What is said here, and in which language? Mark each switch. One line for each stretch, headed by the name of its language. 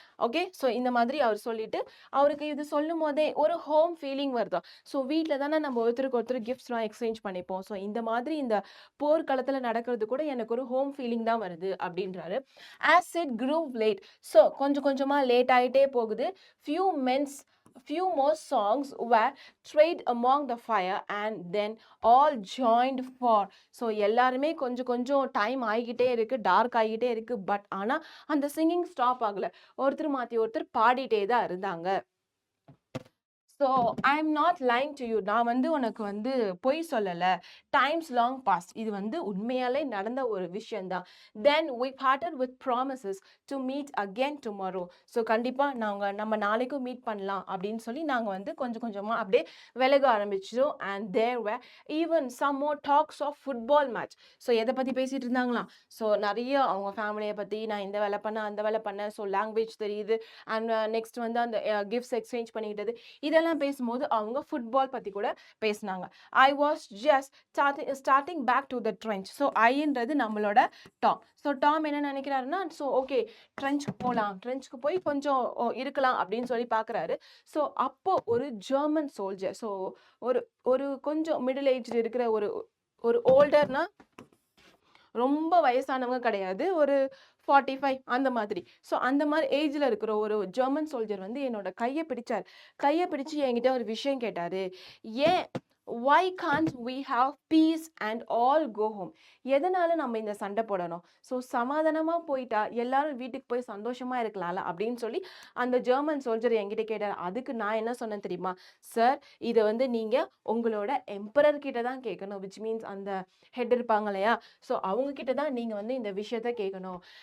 Tamil: Okay, so இந்த மாதிரி அவர் சொல்லிட்டு அவருக்கு இது சொல்லும் போதே ஒரு ஹோம் ஃபீலிங் வருதா. ஸோ வீட்டில் தானே நம்ம ஒருத்தருக்கு ஒருத்தர் கிஃப்ட்ஸ்லாம் எக்ஸ்சேஞ்ச் பண்ணிப்போம். ஸோ இந்த மாதிரி இந்த போர்க்களத்தில் நடக்கிறது கூட எனக்கு ஒரு ஹோம் ஃபீலிங் தான் வருது அப்படின்றாரு.
English: as it grew late,
Tamil: so கொஞ்சம் கொஞ்சமா லேட் ஆயிட்டே போகுது.
English: few more songs were trade among the fire and then all joined for.
Tamil: So எல்லாருமே கொஞ்சம் கொஞ்சம் டைம் ஆகிக்கிட்டே இருக்கு, டார்க் ஆகிக்கிட்டே இருக்கு. பட் ஆனால் அந்த சிங்கிங் ஸ்டாப் ஆகலை. ஒருத்தர் மாற்றி ஒருத்தர் பாடிட்டே தான் இருந்தாங்க.
English: so I am not lying to you,
Tamil: நான் வந்து உனக்கு வந்து பொய் சொல்லலை.
English: times long past,
Tamil: இது வந்து உண்மையாலே நடந்த ஒரு விஷயம்தான்.
English: Then we parted with promises to meet again tomorrow.
Tamil: So கண்டிப்பாக நம்ம நாளைக்கும் மீட் பண்ணலாம் அப்படின்னு சொல்லி நாங்கள் வந்து கொஞ்சம் கொஞ்சமாக அப்படியே விலக ஆரம்பிச்சிட்டோம்.
English: And there were even some more talks of football match.
Tamil: So எதை பற்றி பேசிகிட்டு இருந்தாங்களாம். ஸோ நிறைய அவங்க ஃபேமிலியை பற்றி, நான் இந்த வேலை பண்ணேன் அந்த வேலை பண்ணேன், ஸோ லாங்குவேஜ் தெரியுது, அண்ட் நெக்ஸ்ட் வந்து அந்த கிஃப்ட்ஸ் எக்ஸ்சேஞ்ச் பண்ணிக்கிட்டது, இதெல்லாம் பேசும்போது அவங்க ஃபுட்பால் பத்தி கூட பேசினாங்க.
English: I was just starting back to the trench.
Tamil: So ஐன்றது நம்மளோட டாம். ஸோ டாம் என்ன நினைக்கிறாருன்னா, ஸோ ஓகே ட்ரெஞ்சுக்கு போகலாம், ட்ரெஞ்சுக்கு போய் கொஞ்சம் இருக்கலாம் அப்படின்னு சொல்லி பார்க்குறாரு. ஸோ அப்போ ஒரு ஜெர்மன் சோல்ஜர், ஸோ ஒரு ஒரு கொஞ்சம் மிடில் ஏஜ் இருக்கிற ஒரு ஒரு ஓல்டர்னா ரொம்ப வயசானவங்க கிடையாது, ஒரு 45 அந்த மாதிரி. ஸோ அந்த மாதிரி ஏஜில் இருக்கிற ஒரு ஜெர்மன் சோல்ஜர் வந்து என்னோட கையை பிடிச்சார். கையை பிடிச்சு என்கிட்ட ஒரு விஷயம் கேட்டாரு.
English: ஏன் why can't we have peace and all go home?
Tamil: எதனால நம்ம இந்த சண்டை போடணும்? ஸோ சமாதானமாக போயிட்டா எல்லாரும் வீட்டுக்கு போய் சந்தோஷமா இருக்கலாம்ல அப்படின்னு சொல்லி அந்த ஜெர்மன் சோல்ஜர் என்கிட்ட கேட்டார். அதுக்கு நான் என்ன சொன்னேன் தெரியுமா? சார், இதை வந்து நீங்கள் உங்களோட எம்பரர் கிட்ட தான் கேட்கணும், விச் மீன்ஸ் அந்த ஹெட் இருப்பாங்க இல்லையா, ஸோ அவங்க கிட்ட தான் நீங்கள் வந்து இந்த விஷயத்த கேட்கணும்.